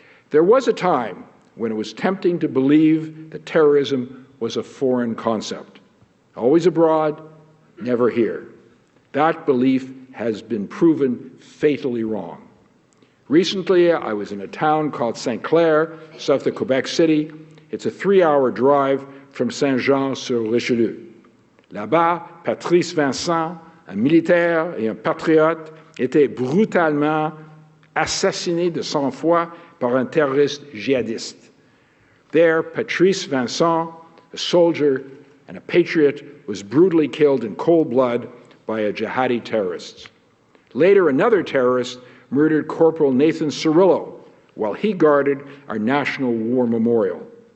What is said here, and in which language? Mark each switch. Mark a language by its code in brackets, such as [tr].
[en] There was a time when it was tempting to believe that terrorism was a foreign concept. Always abroad, never here. That belief has been proven fatally wrong. Recently, I was in a town called St. Clair, south of Quebec City. It's a 3-hour drive from Saint-Jean-sur-Richelieu. [fr] Là-bas, Patrice Vincent, un militaire et un patriote, était brutalement assassiné de sang-froid par un terroriste djihadiste. [en] There, Patrice Vincent, a soldier and a patriot, was brutally killed in cold blood by a jihadi terrorist. Later, another terrorist murdered Corporal Nathan Cirillo while he guarded our National War Memorial.